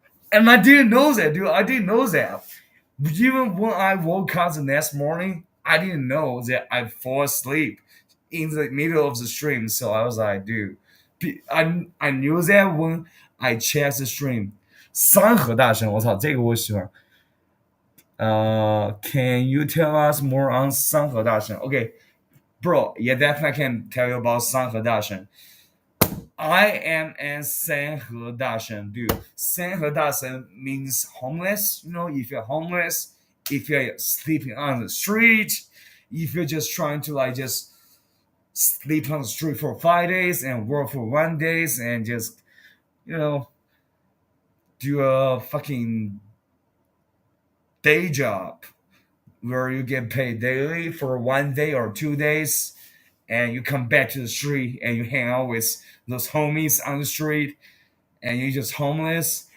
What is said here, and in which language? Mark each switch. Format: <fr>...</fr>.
<en>And I didn't know that, dude. I didn't know that. Even when I woke up the next morning, I didn't know that I fall asleep in the middle of the stream. So I was like, dude, I knew that when I checked the stream.</en> <zh>三河大神，我操，这个我喜欢。</zh> <en>Can you tell us more on 三河大神? Okay, bro, yeah, definitely I can tell you about 三河大神. I am a Sanhe Dashen, dude. Sanhe Dashen means homeless. If you're homeless, if you're sleeping on the street, if you're just trying to like just sleep on the street for 5 days and work for 1 day and just, you know, do a fucking day job where you get paid daily for 1 day or 2 days, and you come back to the street and you hang out with those homies on the street, and you're just homeless.</en>